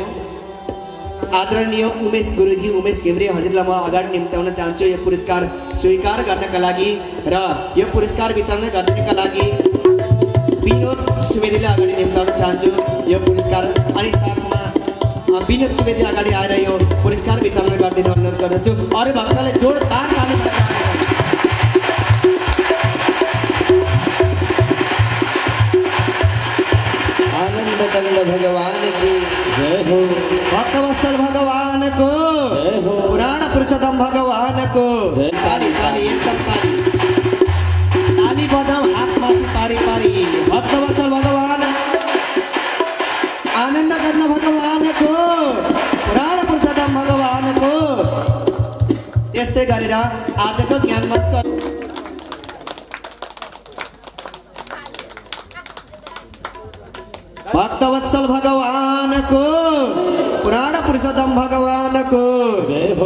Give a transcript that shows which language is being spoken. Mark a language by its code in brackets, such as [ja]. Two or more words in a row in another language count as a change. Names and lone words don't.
[ne] आदरणीय उमेश गुरुजी, उमेश घिम्रे हजुरलाई म अगाडि निम्त्याउन चाहन्छु यो पुरस्कार स्वीकार गर्नका लागि र यो पुरस्कार वितरण गर्नका लागि विनोद सुवेदीलाई अगाडि निम्त्याउन चाहन्छु यो पुरस्कार। अनि साथमा विनोद सुवेदी अगाडि आएर यो पुरस्कार वितरण गरिदिन अनुरोध गर्दछु। अरू भक्तले जोरदार ताली [hi] आनंद कंद भगवान की जय हो, भक्तवत्सल भगवान को जय हो, पुराण पुरुषोत्तम भगवान को जय। [ne] ताली ताली एकदम ताली ताली बजाऊ हातमाथि पारी पारी। [hi] भक्तवत्सल भगवान, आनन्द कंद भगवान को, पुराण पुरुषोत्तम भगवान को। [ne] यस्तै गरेर आजको ज्ञान मञ्चको [hi] भक्तवत्सल भगवान को, पुराण पुरुषोत्तम भगवान को जय हो।